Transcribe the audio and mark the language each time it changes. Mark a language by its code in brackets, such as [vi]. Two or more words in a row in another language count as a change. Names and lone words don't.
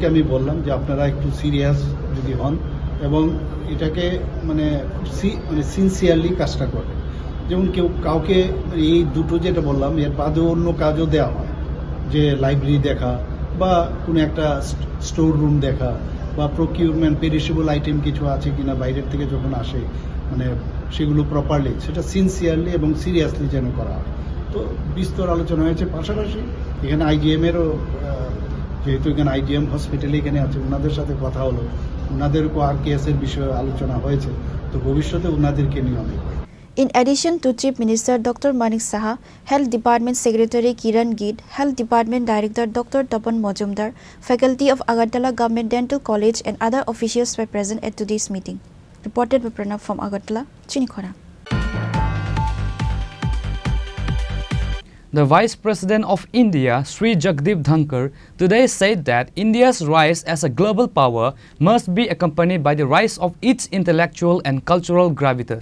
[bn] আমি বললাম যে আপনারা একটু সিরিয়াস যদি হন এবং এটাকে মানে সিনসিয়ারলি কাজটা করবে যেমন কেউ কাউকে এই দুটো যেটা বললাম এর বাদেও অন্য কাজও দেওয়া হয় যে লাইব্রেরি দেখা বা কোনো একটা স্টোর রুম দেখা বা প্রকিউরমেন্ট পেরিশেবল আইটেম কিছু আছে কিনা বাইরের থেকে যখন আসে মানে সেগুলো প্রপারলি সেটা সিনসিয়ারলি এবং সিরিয়াসলি যেন করা হয়। তো বিস্তর আলোচনা হয়েছে। পাশাপাশি এখানে আইজিএমেরও যেহেতু এখানে আইজিএম হসপিটালে এখানে আছে ওনাদের সাথে কথা হলো, ওনাদেরও আর কেসের বিষয়ে আলোচনা হয়েছে। তো ভবিষ্যতে ওনাদেরকে নিয়ে অনেক। [en] In addition to Chief Minister Dr. Manik Saha, Health Department Secretary Kiran Gid, Health Department Director Dr. Tapan Mojumdar, faculty of Agartala Government Dental College and other officials were present at today's meeting. Reported by Pranav from Agartala, Chini Khorang. The Vice President of India, Sri Jagdeep Dhankar, today said that India's rise as a global power must be accompanied by the rise of its intellectual and cultural gravitas.